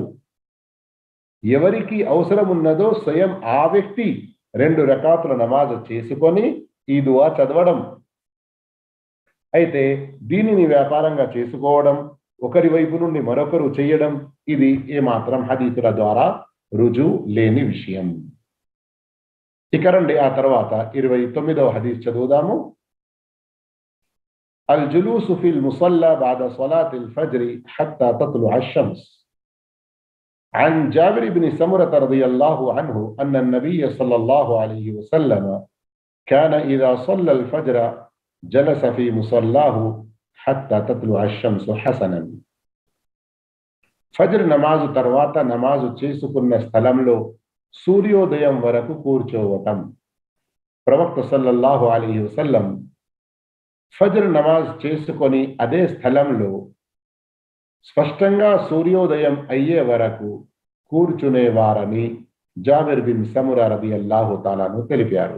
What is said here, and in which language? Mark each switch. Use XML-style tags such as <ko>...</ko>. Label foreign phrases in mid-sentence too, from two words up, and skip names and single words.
<te>ఎవరికి అవసరం ఉన్నదో స్వయం ఆ వ్యక్తి 2 రకాతుల నమాజ్ చేసుకొని ఈ దువా చదవడం. అయితే దీనిని వ్యాపారంగా చేసుకోవడం, ఒకరి వైపు నుండి మరొకరు చేయడం, ఇది ఏమాత్రం హదీసుల ద్వారా రుజువు లేని విషయం. ఇక రండి ఆ తర్వాత 29వ హదీస్ చదువుదాము.</te> <ar>الجلوس في المصلى بعد صلاة الفجر حتى تطلع الشمس. عن جابر بن سمرة رضي الله عنه أن النبي صلى الله عليه وسلم كان إذا صلى الفجر جلس في مصلاه حتى تطلع الشمس حسنا.</ar> <te>ఫజ్ర్ నమాజు తర్వాత నమాజు చేసుకున్న స్థలంలో సూర్యోదయం వరకు కూర్చోవటం. ప్రవక్త</te> <ar>صلى الله عليه وسلم</ar> <te>ఫజ్ర్ నమాజ్ చేసుకొని అదే స్థలంలో స్పష్టంగా సూర్యోదయం అయ్యే వరకు కూర్చునేవారని జాబిర్ బిన్ సమురా</te> <ar>رضي الله تعالى عنه</ar> <te>తెలిపారు.</te>